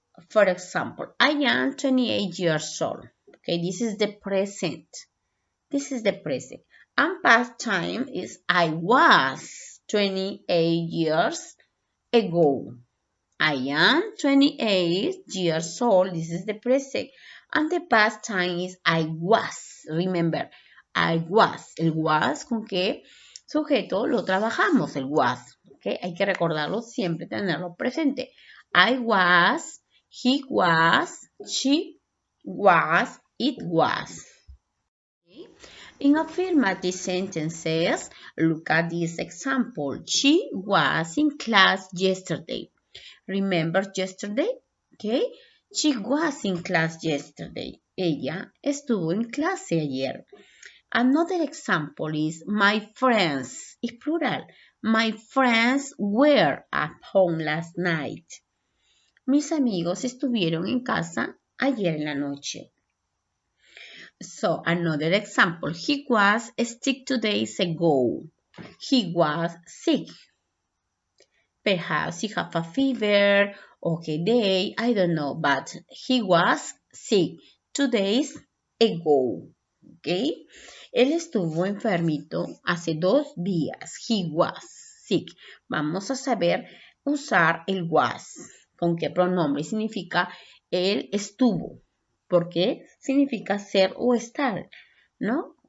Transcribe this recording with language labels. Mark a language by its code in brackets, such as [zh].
[en] For example, I am 28 years old. Okay, this is the present. This is the present. And past time is I was 28 years ago. I am 28 years old. This is the present. And the past time is I was. Remember, I was. [es] El was, ¿con qué sujeto lo trabajamos? El was. ¿Okay? Hay que recordarlo siempre, tenerlo presente. [en] I was, he was, she was, it was. Okay? In affirmative sentences, look at this example. She was in class yesterday. Remember yesterday? Okay. She was in class yesterday. [es] Ella estuvo en clase ayer. [en] Another example is my friends. [es] Es plural. [en] My friends were at home last night. [es] Mis amigos estuvieron en casa ayer en la noche. [en] So, another example. He was sick 2 days ago. He was sick. Perhaps he had a fever, okay, day, I don't know, but he was sick 2 days ago, okay? [es] Él estuvo enfermito hace 2 días. [en] He was sick. [es] Vamos a saber usar el was. ¿Con qué pronombre? Significa él estuvo. ¿Por qué? Significa ser o estar, ¿no?